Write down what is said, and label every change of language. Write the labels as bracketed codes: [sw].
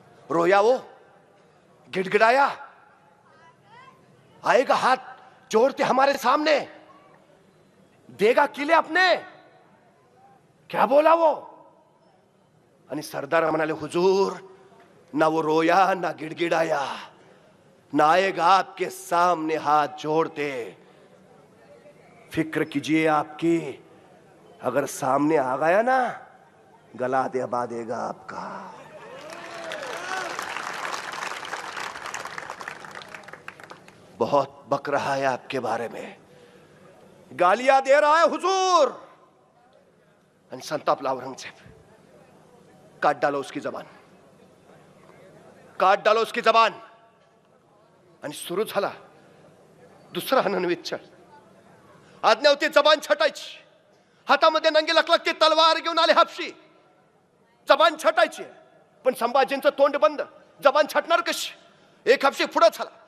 [hi] रोया वो? गिड़गिड़ाया? आएगा हाथ जोड़ते हमारे सामने? देगा किले अपने? क्या बोला वो? [mr] आणि सरदार म्हणाले, [hi] हुजूर ना वो रोया ना गिड़गिड़ाया, ना आएगा आपके सामने हाथ जोड़ते. फिक्र कीजिए आपकी, अगर सामने आ गया ना गला दबा देगा आपका. बहुत बक रहा है आपके बारे में, गालियां दे रहा है हुजूर. [mr] आणि संतापला औरंगजेब. [hi] काट डालो उसकी जबान, काट डालो उसकी जबान. [mr] आणि सुरू झाला दुसरा अनन्वित छळ. आज्ञा होती जबान छटायची. हातामध्ये नंगी लखलखती तलवार घेऊन आले हापशी. जबान छटायची, पण संभाजींचं तोंड बंद. जबान छटणार कशी? एक हापशी पुढे झाला.